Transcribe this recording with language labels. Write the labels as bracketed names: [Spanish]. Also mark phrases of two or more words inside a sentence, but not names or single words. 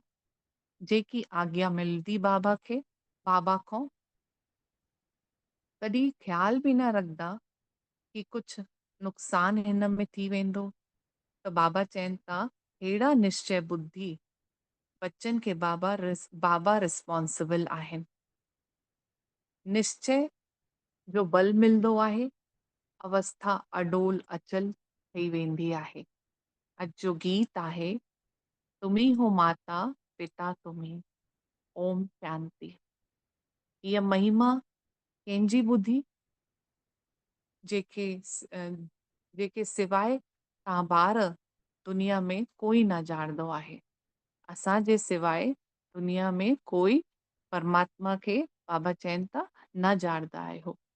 [Sindhi] जेकी आज्ञा मिलंदी बाबा खां कॾहिं ख़्याल बि न रखंदा कि कुझु नुक़सान हिन में थी वेंदो। त बाबा चवनि था, अहिड़ा निश्चय बुद्धि बच्चनि खे बाबा रिस्पॉन्सिबल आहिनि। निश्चय जो बल मिलंदो आहे अवस्था अडोल अचल थी वेंदी आहे। अॼु जो गीत आहे, तुम्ही हो माता पिता तुम्ही। ओम शांति। इहा महिमा कंहिंजी ॿुधी? जेके सिवाय तव्हां ॿार दुनिया में कोई न ॼाणंदो आहे। असांजे सिवाय दुनिया में कोई परमात्मा खे बाबा चवनि था न ॼाणंदा आहियो।